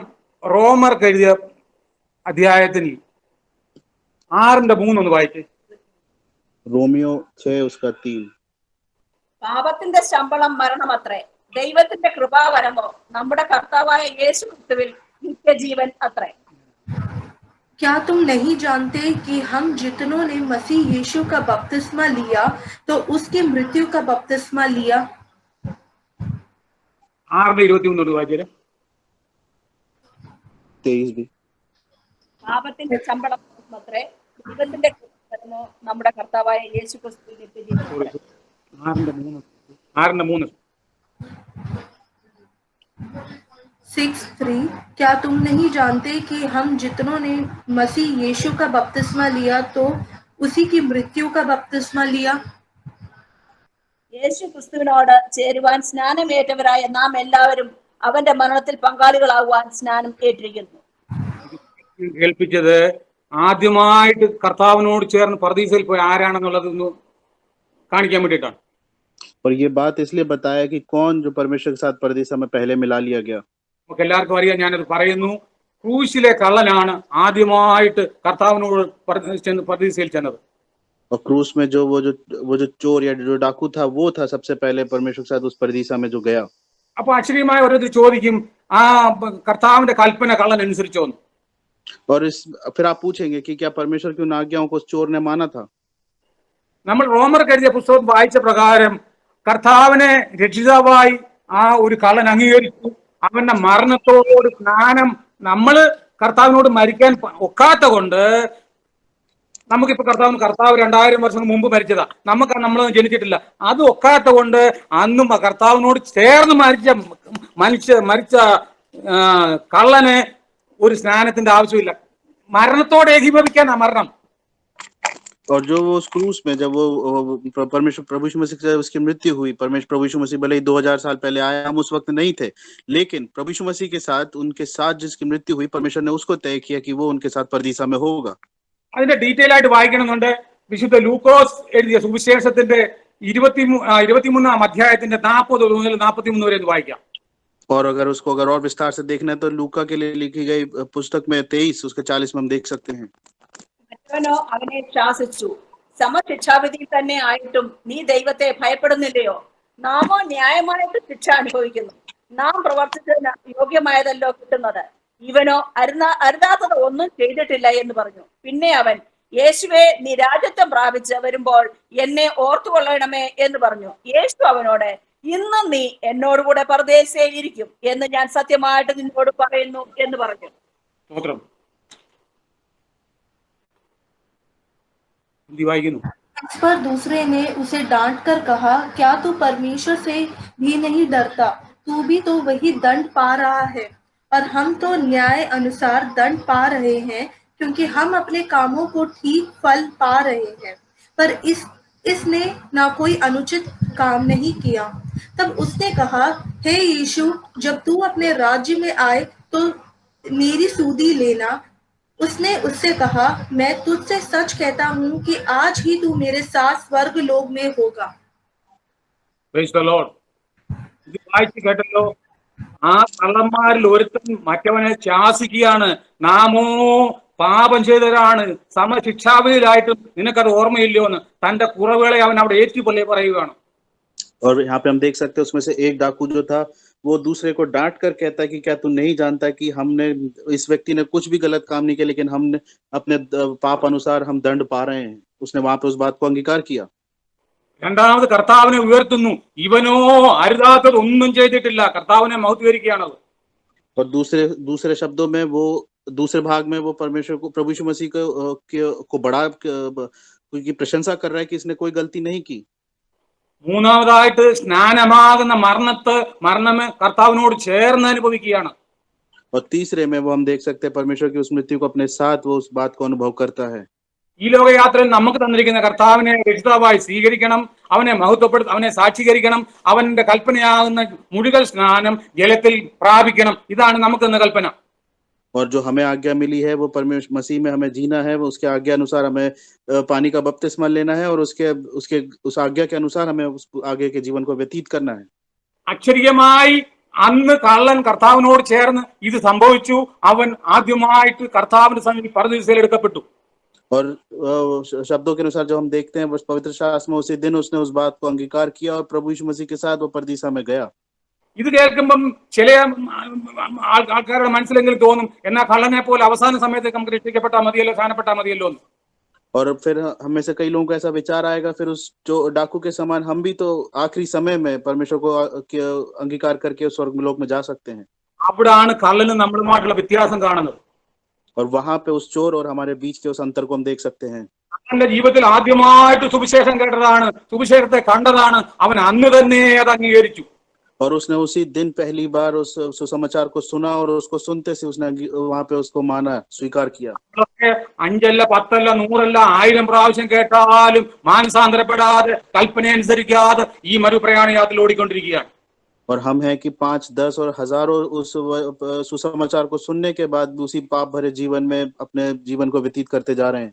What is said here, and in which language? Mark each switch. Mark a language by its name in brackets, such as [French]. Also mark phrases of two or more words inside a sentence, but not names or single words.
[Malayalam] റോമർക്ക് എഴുതിയ അധ്യായത്തിൽ 6:3 ഒന്ന് വായിക്കേ. [Hindi] रोमियो 6:3. [Malayalam] പാപത്തിന്റെ ശമ്പളം മരണമത്രേ, ദൈവത്തിന്റെ കൃപാവരമോ നമ്മുടെ കർത്താവായ യേശു ക്രിസ്തുവിൽ നിത്യജീവൻ അത്രേ. [Hindi] क्या तुम नहीं जानते कि हम जितनों ने मसीह यीशु का बपतिस्मा लिया तो उसकी मृत्यु का बपतिस्मा लिया? [Malayalam] 6:23 വായിച്ചേ. [Hindi] 23 भी. [Malayalam] പാപത്തിന്റെ ശമ്പളം മരണമത്രേ, ദൈവത്തിന്റെ കൃപാവരമോ നമ്മുടെ കർത്താവായ യേശു ക്രിസ്തുവിൽ നിത്യജീവൻ അത്രേ. 6:3 6:3. [Hindi] क्या तुम नहीं जानते कि हम जितनों ने मसीह यीशु का बपतिस्मा लिया तो उसी की मृत्यु का बपतिस्मा लिया? [Malayalam] യേശു ക്രിസ്തുവിനോട് ചേരുവാൻ സ്നാനമേറ്റവരായ നാം എല്ലാവരും അവന്റെ മരണത്തിൽ പങ്കാളികളാകുവാൻ സ്നാനം ഏറ്റിരിക്കുന്നു. കേൾപ്പിച്ചത് ആദ്യമായിട്ട് കർത്താവിനോട് ചേർന്ന് പർദീസയിൽ പോയി ആരാണെന്നുള്ളതൊന്ന് കാണിക്കാൻ വേണ്ടിയിട്ടാണ്. [Hindi] और ये बात इसलिए बताया कि कौन जो परमेश्वर के साथ परदीसा में पहले मिला लिया गया. [Malayalam] നമുക്ക് എല്ലാവർക്കും അറിയാം, ഞാനത് പറയുന്നു. ക്രൂശിലെ കള്ളനാണ് ആദ്യമായിട്ട് കർത്താവിനോട് ചെന്ന് പർദീസയിൽ ചെന്നത്. [Hindi] और क्रूस में जो वो जो चोर या जो डाकू था, वो था सबसे पहले परमेश्वर के साथ उस परदीसा में जो गया. [Malayalam] അപ്പൊ അക്ഷരീയമായ ഒരു ചോദിക്കും, ആ കർത്താവിന്റെ കൽപ്പന കള്ളൻ അനുസരിച്ചോന്ന്. [Hindi] और फिर आप पूछेंगे कि क्या परमेश्वर की उन आज्ञाओं को उस चोर ने माना था? [Malayalam] നമ്മൾ റോമർക്ക് എഴുതിയ പുസ്തകം വായിച്ച പ്രകാരം കർത്താവിനെ രക്ഷിതാവായി ആ ഒരു കള്ളൻ അംഗീകരിച്ചു. അവന്റെ മരണത്തോട് സ്നാനം, നമ്മള് കർത്താവിനോട് മരിക്കാൻ ഒക്കാത്ത കൊണ്ട് നമുക്കിപ്പോ കർത്താവ് 2000 വർഷം മുമ്പ് മരിച്ചതാ, നമ്മൾ ജനിച്ചിട്ടില്ല. അത് ഒക്കാത്ത കൊണ്ട് അന്നും കർത്താവിനോട് ചേർന്ന് മരിച്ച കള്ളന് ഒരു സ്നാനത്തിന്റെ ആവശ്യമില്ല. മരണത്തോടെ ഏകീഭവിക്കാനാ മരണം. [Hindi] और जो वो उस क्रूस में जब वो परमेश्वर प्रभु यीशु मसीह से उसकी मृत्यु हुई, परमेश्वर प्रभु यीशु मसीह भले ही 2000 साल पहले आया, हम उस वक्त नहीं थे, लेकिन प्रभु यीशु मसीह के साथ उनके साथ जिसकी मृत्यु हुई, परमेश्वर ने उसको तय किया कि वो उनके साथ परदीसा में होगा. [Malayalam] അതിന്റെ ഡീറ്റെയിൽ ആയിട്ട് വായിക്കണമെന്നുണ്ട്. വിശുദ്ധ ലൂക്കോസ് എഴുതിയ സുവിശേഷത്തിന്റെ 23 അധ്യായത്തിന്റെ 40 മുതൽ 43 വരെ ഒന്ന് വായിക്കാം. [Hindi] और अगर और विस्तार से देखना है तो लूका के लिए लिखी गई पुस्तक में 23 उसके 40 में हम देख सकते हैं. [Malayalam] മറ്റവനോ അവനെ ശാസിച്ചു, സമശിക്ഷാവിധി തന്നെ ആയിട്ടും നീ ദൈവത്തെ ഭയപ്പെടുന്നില്ലയോ? നാമോ ന്യായമായിട്ട് ശിക്ഷ അനുഭവിക്കുന്നു, നാം പ്രവർത്തിച്ചതിന് യോഗ്യമായതല്ലോ കിട്ടുന്നത്. ഇവനോ അരുതാത്തത് ഒന്നും ചെയ്തിട്ടില്ല എന്ന് പറഞ്ഞു. പിന്നെ അവൻ, യേശുവേ, നീ രാജ്യത്വം പ്രാപിച്ച് വരുമ്പോൾ എന്നെ ഓർത്തുകൊള്ളണമേ എന്ന് പറഞ്ഞു. യേശു അവനോട്, ഇന്നും നീ എന്നോടുകൂടെ പരദേശിയിരിക്കും എന്ന് ഞാൻ സത്യമായിട്ട് നിന്നോട് പറയുന്നു എന്ന് പറഞ്ഞു. [Hindi] इस पर दूसरे ने उसे डांट कर कहा, क्या तू परमेश्वर से भी नहीं डरता? तू भी तो वही दंड पा रहा है और हम तो न्याय अनुसार दंड पा रहे हैं, क्योंकि हम अपने कामों को ठीक फल पा रहे हैं, पर इसने ना कोई अनुचित काम नहीं किया। तब उसने कहा, हे यीशु, जब तू अपने राज्य में आए तो मेरी सूदी लेना। उसने उससे कहा, मैं तुझसे सच कहता हूँ कि आज ही तू मेरे साथ स्वर्ग लोक में होगा। [English] Praise the Lord. [Malayalam] ഇത് വായിച്ച് കേട്ടല്ലോ. ആ കള്ളന്മാരിൽ ഒരുത്തൻ മറ്റവനെ ശാസിക്കുകയാണ്, നാമോ പാപം ചെയ്തവരാണ്, സമശിക്ഷാവിധിയിലായിട്ടും നിനക്കത് ഓർമ്മയില്ലയോ എന്ന് തന്റെ കുറവുകളെ അവൻ അവിടെ ഏറ്റുപള്ളി പറയുകയാണ്. [Hindi] और यहाँ पे हम देख सकते हैं उसमें से एक डाकू जो था वो दूसरे को डांट कर कहता है कि क्या तू नहीं जानता कि हमने इस व्यक्ति ने कुछ भी गलत काम नहीं किया, लेकिन हमने अपने पाप अनुसार हम दंड पा रहे हैं। उसने वहां पे उस बात को अंगीकार किया। [Malayalam] രണ്ടാമത് കർത്താവിനെ ഉയർത്തുന്നു, ഇവനോ അരുതാത്തത് ഒന്നും ചെയ്തിട്ടില്ല, കർത്താവിനെ മഹത്വീകരിക്കുകയാണത്. [Hindi] और दूसरे शब्दों में वो दूसरे भाग में वो परमेश्वर को, प्रभु यीशु मसीह को बड़ा की प्रशंसा कर रहा है कि इसने कोई गलती नहीं की। [Malayalam] മൂന്നാമതായിട്ട് സ്നാനമാകുന്ന മരണം കർത്താവിനോട് ചേർന്ന് അനുഭവിക്കുകയാണ്. [Hindi] और तीसरे में वो हम देख सकते हैं परमेश्वर की उस मृत्यु को अपने साथ वो उस बात को अनुभव करता है। [Malayalam] ഈ ലോകയാത്രയിൽ നമുക്ക് തന്നിരിക്കുന്ന കർത്താവിനെ രക്ഷിതാവായി സ്വീകരിക്കണം, അവനെ മഹത്വപ്പെടുത്ത, അവനെ സാക്ഷീകരിക്കണം, അവന്റെ കൽപ്പനയാകുന്ന മുഴുകൽ സ്നാനം ജലത്തിൽ പ്രാപിക്കണം. इതാണ് നമുക്ക് തന്ന കൽപ്പന. [Hindi] और जो हमें आज्ञा मिली है वो परमेश्वर मसीह में हमें जीना है, वो उसके आज्ञा अनुसार हमें पानी का बपतिस्मा लेना है और उसके उस आज्ञा के अनुसार हमें उस आगे के जीवन को व्यतीत करना है। [Malayalam] അക്ഷരീയമായി അന്ന് കള്ളൻ കർത്താവിനോട് ചേർന്ന് ഇത് സംഭവിച്ചു. അവൻ ആദ്യമായിട്ട് കർത്താവിന്റെ സന്നിധി പരദീസയിൽ എടുക്കപ്പെട്ടു. [Hindi] और शब्दों के अनुसार जो हम देखते हैं पवित्र शास्त्र में उसी दिन उसने उस बात को अंगीकार किया और प्रभु यीशु मसीह के साथ वो परदीसा में गया। [Malayalam] ഇത് കേൾക്കുമ്പം ചില ആൾക്കാരുടെ മനസ്സിലെങ്കിലും തോന്നും, എന്നാ കള്ളനെ പോലെ അവസാന സമയത്ത് നമുക്ക് രക്ഷിക്കപ്പെട്ടാൽ മതിയല്ലോ, സ്ഥാനപ്പെട്ടാൽ മതിയല്ലോ എന്ന്. [Hindi] और फिर हमें से कई लोगों को ऐसा विचार आएगा, फिर उस जो डाकू के समान हम भी तो आखिरी समय में परमेश्वर को अंगीकार करके स्वर्ग लोक में जा सकते हैं। [Malayalam] അവിടാണ് കള്ളന് നമ്മളുമായിട്ടുള്ള വ്യത്യാസം കാണുന്നത്. [Hindi] और वहां पे उस चोर और हमारे बीच के उस अंतर को हम देख सकते हैं। [Malayalam] അവന്റെ ജീവിതത്തിൽ ആദ്യമായിട്ട് സുവിശേഷം കേട്ടതാണ്, സുവിശേഷത്തെ കണ്ടതാണ്, അവൻ അന്ന് തന്നെ അത് അംഗീകരിച്ചു. [Hindi] और उसने उसी दिन पहली बार उस सुसमाचार को सुना और उसको सुनते से उसने वहां पे उसको माना, स्वीकार किया। [Malayalam] 5 10 100 1000 പ്രാവശ്യം കേട്ടാലും മാനസാന്തരപ്പെടാതെ കൽപ്പന അനുസരിക്കാതെ ഈ മരുപ്രയാണ യാത്രയിൽ ഓടിക്കൊണ്ടിരിക്കുകയാണ്. [Hindi] और हम हैं कि 5 10 और हजारों उस सुसमाचार को सुनने के बाद उसी पाप भरे जीवन में अपने जीवन को व्यतीत करते जा रहे हैं।